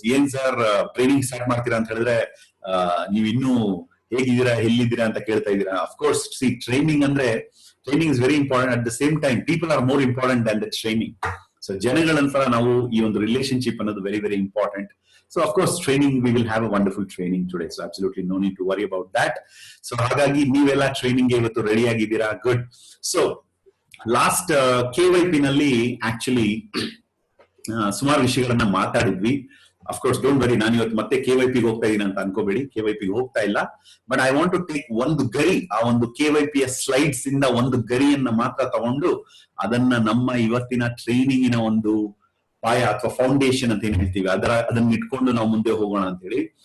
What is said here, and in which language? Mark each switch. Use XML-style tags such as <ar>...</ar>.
<kn>ಏನ್ sir training start ಮಾಡ್ತೀರಾ ಅಂತ ಹೇಳಿದ್ರೆ ನೀವು ಇನ್ನೂ ಹೇಗಿದ್ದೀರಾ, ಎಲ್ಲಿದ್ದೀರಾ ಅಂತ ಕೇಳ್ತಾ ಇದ್ದೀರಾ.</kn> <en>Of course, see, training is very important. At the same time people are more important than the training.</en> <kn>So ಜನಗಳಂತರ ನಾವು ಈ ಒಂದು ರಿಲೇಶನ್ಶಿಪ್ ಅನ್ನೋದು</kn> <en>Very important. So of course training, we will have a wonderful training today, so absolutely no need to worry about that.</en> <kn>So ಹಾಗಾಗಿ ನೀವೆಲ್ಲ training ಗೆ ಇವತ್ತು ready ಆಗಿದ್ದೀರಾ. Good. So last KYP ನಲ್ಲಿ ಆಕ್ಚುಲಿ ಸುಮಾರು ವಿಷಯಗಳನ್ನ ಮಾತಾಡಿದ್ವಿ.</kn> <en>of course don't worry,</en> <kn>ನಾನು ಇವತ್ತು ಮತ್ತೆ KYP ಗೆ ಹೋಗ್ತಾ ಇದೀನಿ ಅಂತ ಅನ್ಕೋಬೇಡಿ. KYP ಗೆ ಹೋಗ್ತಾ ಇಲ್ಲ.</kn> <en>but I want to take</en> <kn>ಒಂದು ಗರಿ, ಆ ಒಂದು KYP ಯ ಸ್ಲೈಡ್ಸ್ ಇಂದ ಒಂದು ಗರಿಯನ್ನ ಮಾತ್ರ ತಗೊಂಡು ಅದನ್ನ ನಮ್ಮ ಇವತ್ತಿನ ಟ್ರೈನಿಂಗಿನ ಒಂದು ಪಾಯ ಅಥವಾ ಫೌಂಡೇಶನ್ ಅಂತ ಏನ್ ಹೇಳ್ತೀವಿ ಅದನ್ನ ಇಟ್ಕೊಂಡು ನಾವು ಮುಂದೆ ಹೋಗೋಣ ಅಂತ ಹೇಳಿ.</kn>